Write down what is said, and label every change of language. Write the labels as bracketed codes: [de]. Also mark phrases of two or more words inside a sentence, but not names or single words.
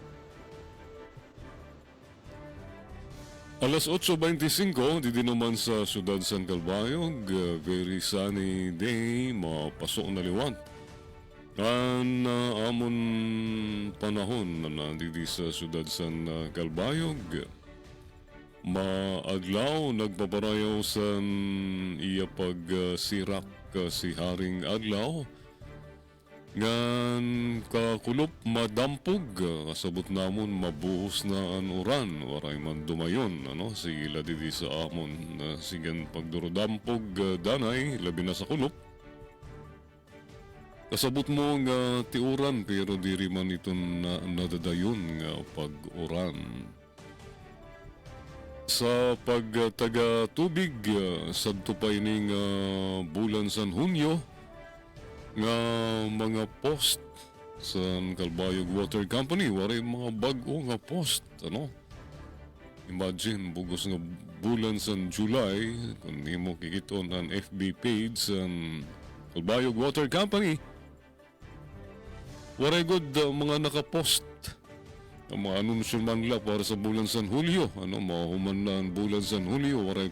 [war] Alas 8:25, di naman sa siyudad San Calbayog, [en] very sunny day, [war] mapasok na liwat. Ang amon panahon na didi sa siyudad San Calbayog, maadlaw nagpaparayaw sa iya pagsirak si Haring Adlaw. Ngan kakulop madampog kasabot namon mabuos na ang uran waray man dumayon sige didi sa amon sigan pagdurodampog danay labi na sa kulop kasabot mo nga tiuran pero diri man ito nadadayon nga pag-uran sa pagtaga tubig sadto pa ining bulan san Hunyo nga mga post sa Calbayog Water Company waray mga bag-o nga post imagine bugos nga bulan sa July kung di mo kikiton ang FB page sa Calbayog Water Company waray good mga nakapost ang mga anunsyo man lang para sa bulan sa Hulyo mahuman na ang bulan sa Hulyo waray pa